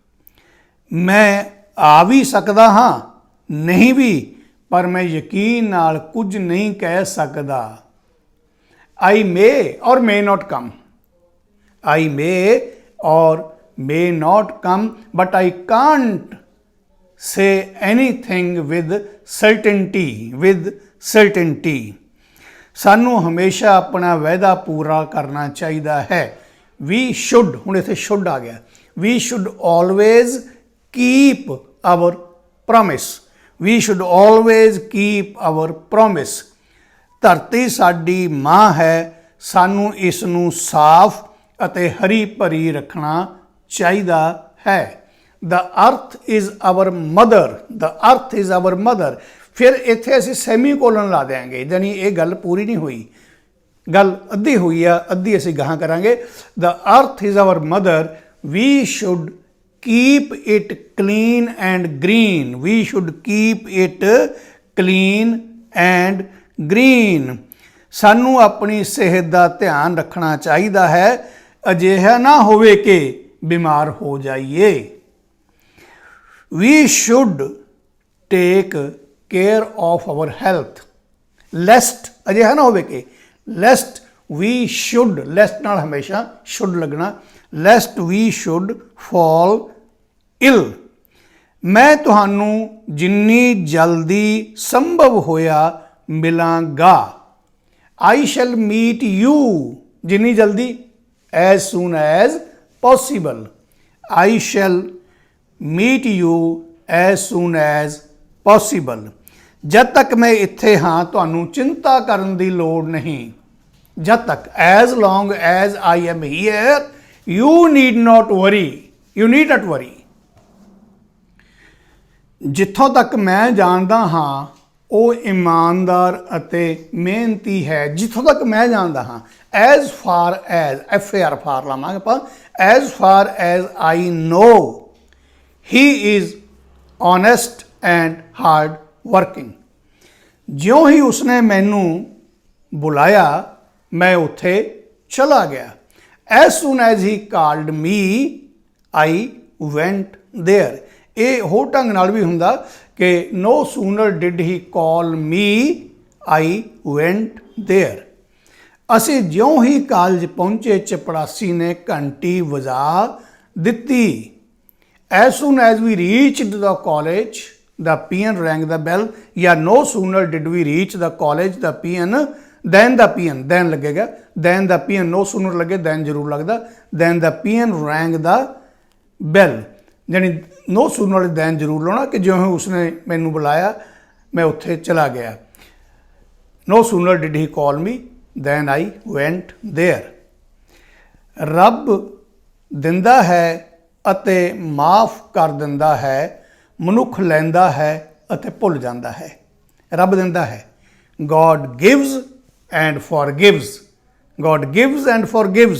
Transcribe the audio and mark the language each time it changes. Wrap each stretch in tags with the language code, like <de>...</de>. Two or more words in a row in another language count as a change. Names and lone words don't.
<pa>ਮੈਂ ਆ ਵੀ ਸਕਦਾ ਹਾਂ, ਨਹੀਂ ਵੀ, ਪਰ ਮੈਂ ਯਕੀਨ ਨਾਲ ਕੁਝ ਨਹੀਂ ਕਹਿ ਸਕਦਾ।</pa> <en>I may or may not come. I may or may not come but I can't say anything with certainty, with certainty।</en> <pa>ਸਾਨੂੰ ਹਮੇਸ਼ਾ ਆਪਣਾ ਵਾਅਦਾ ਪੂਰਾ ਕਰਨਾ ਚਾਹੀਦਾ ਹੈ।</pa> <en>we should,</en> <pa>ਹੁਣ ਇੱਥੇ should ਆ ਗਿਆ,</pa> <en>we should always keep our promise, we should always keep our promise।</en> <pa>ਧਰਤੀ ਸਾਡੀ ਮਾਂ ਹੈ, ਸਾਨੂੰ ਇਸ ਨੂੰ ਸਾਫ਼ ਅਤੇ ਹਰੀ ਭਰੀ ਰੱਖਣਾ ਚਾਹੀਦਾ ਹੈ।</pa> <en>The earth is our mother, the earth is our mother।</en> <pa>ਫਿਰ ਇੱਥੇ ਅਸੀਂ ਸੈਮੀਕੋਲਨ ਲਾ ਦਿਆਂਗੇ, ਯਾਨੀ ਇਹ ਗੱਲ ਪੂਰੀ ਨਹੀਂ ਹੋਈ, ਗੱਲ ਅੱਧੀ ਹੋਈ ਆ, ਅੱਧੀ ਅਸੀਂ ਗਾਹਾਂ ਕਰਾਂਗੇ।</pa> <en>The earth is our mother, we should keep it clean and green, we should keep it clean and green।</en> <pa>ਸਾਨੂੰ ਆਪਣੀ ਸਿਹਤ ਦਾ ਧਿਆਨ ਰੱਖਣਾ ਚਾਹੀਦਾ ਹੈ, ਅਜਿਹਾ ਨਾ ਹੋਵੇ ਕਿ ਬਿਮਾਰ ਹੋ ਜਾਈਏ।</pa> <en>We should take care of our health lest,</en> <pa>ਅਜਿਹਾ ਨਾ ਹੋਵੇ ਕਿ</pa> <en>lest we should, lest</en> <pa>ਨਾਲ ਹਮੇਸ਼ਾ</pa> <en>should ਲੱਗਣਾ, lest we should fall ill।</en> <pa>ਮੈਂ ਤੁਹਾਨੂੰ ਜਿੰਨੀ ਜਲਦੀ ਸੰਭਵ ਹੋਇਆ ਮਿਲਾਂਗਾ।</pa> <en>I shall meet you,</en> <pa>ਜਿੰਨੀ ਜਲਦੀ,</pa> <en>as soon as possible। I shall meet you as soon as possible।</en> <pa>ਜਦ ਤੱਕ ਮੈਂ ਇੱਥੇ ਹਾਂ ਤੁਹਾਨੂੰ ਚਿੰਤਾ ਕਰਨ ਦੀ ਲੋੜ ਨਹੀਂ। ਜਦ ਤੱਕ,</pa> <en>as long as I am here, you need not worry, you need not worry।</en> <pa>ਜਿੱਥੋਂ ਤੱਕ ਮੈਂ ਜਾਣਦਾ ਹਾਂ ਉਹ ਇਮਾਨਦਾਰ ਅਤੇ ਮਿਹਨਤੀ ਹੈ। ਜਿੱਥੋਂ ਤੱਕ ਮੈਂ ਜਾਣਦਾ ਹਾਂ,</pa> <en>as far as, FAR ਫਾਰ</en> <pa>ਲਾਵਾਂਗੇ ਆਪਾਂ,</pa> <en>as far as I know he is honest and hard working।</en> <pa>ਜਿਉਂ ਹੀ ਉਸਨੇ ਮੈਨੂੰ ਬੁਲਾਇਆ ਮੈਂ ਉੱਥੇ ਚਲਾ ਗਿਆ।</pa> <en>as soon as he called me I went there।</en> <pa>ਇਹ ਹੋਰ ਢੰਗ ਨਾਲ ਵੀ ਹੁੰਦਾ ਕਿ</pa> <en>no sooner did he call me I went there।</en> <pa>ਅਸੀਂ ਜਿਉਂ ਹੀ ਕਾਲਜ ਪਹੁੰਚੇ ਚਪੜਾਸੀ ਨੇ ਘੰਟੀ ਵਜਾ ਦਿੱਤੀ।</pa> <en>as soon as we reached the college the peon rang the bell। ਜਾਂ no sooner did we reach the college the peon, then the peon, then ਲੱਗੇਗਾ, then the peon, no sooner ਲੱਗੇ then</en> <pa>ਜ਼ਰੂਰ ਲੱਗਦਾ,</pa> <en>then the peon rang the bell।</en> <pa>ਜਾਣੀ</pa> <en>no sooner</en> <pa>ਵਾਲੇ then ਜ਼ਰੂਰ ਲਾਉਣਾ ਕਿ ਜਿਉਂ ਉਸਨੇ ਮੈਨੂੰ ਬੁਲਾਇਆ ਮੈਂ ਉੱਥੇ ਚਲਾ ਗਿਆ।</pa> <en>no sooner did he call me then I went there।</en> <pa>ਰੱਬ ਦਿੰਦਾ ਹੈ ਅਤੇ ਮਾਫ ਕਰ ਦਿੰਦਾ ਹੈ, ਮਨੁੱਖ ਲੈਂਦਾ ਹੈ ਅਤੇ ਭੁੱਲ ਜਾਂਦਾ ਹੈ। ਰੱਬ ਦਿੰਦਾ ਹੈ,</pa> <en>God gives and forgives, God gives and forgives।</en>